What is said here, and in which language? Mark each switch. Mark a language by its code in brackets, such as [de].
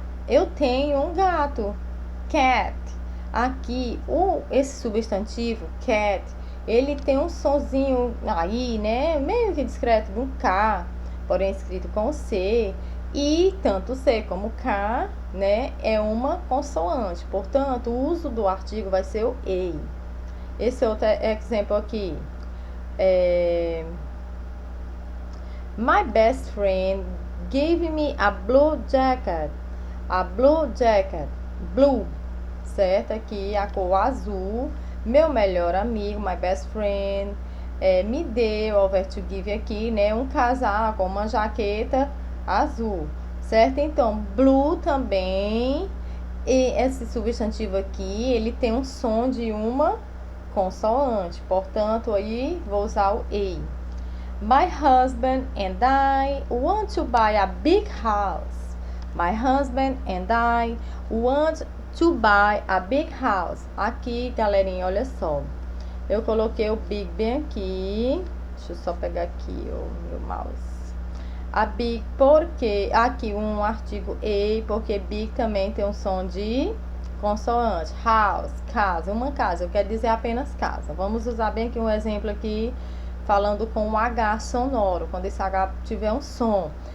[pt] Eu tenho um gato. Cat. Aqui, esse substantivo, cat, ele tem um sonzinho aí, né? Meio que discreto de um K, porém escrito com C. E tanto C como K, né, é uma consoante. Portanto, o uso do artigo vai ser o EI. Esse outro exemplo aqui. [en] My best friend gave me a blue jacket. A blue jacket. Blue, certo? [pt] Aqui a cor azul. Meu melhor amigo, [en] my best friend, [pt] me deu, [en] over to give [pt] aqui, né, um casaco, uma jaqueta azul, certo? Então, blue também, e esse substantivo aqui, ele tem um som de uma consoante, portanto, aí vou usar o E. [en] My husband and I want to buy a big house. My husband and I want to buy a big house. [pt] Aqui, galerinha, olha só. Eu coloquei o big bem aqui. Deixa eu só pegar aqui o meu mouse. A big, porque aqui um artigo e, porque big também tem um som de consoante. House, casa, uma casa. Eu quero dizer apenas casa. Vamos usar bem aqui um exemplo aqui, falando com um H sonoro, quando esse H tiver um som.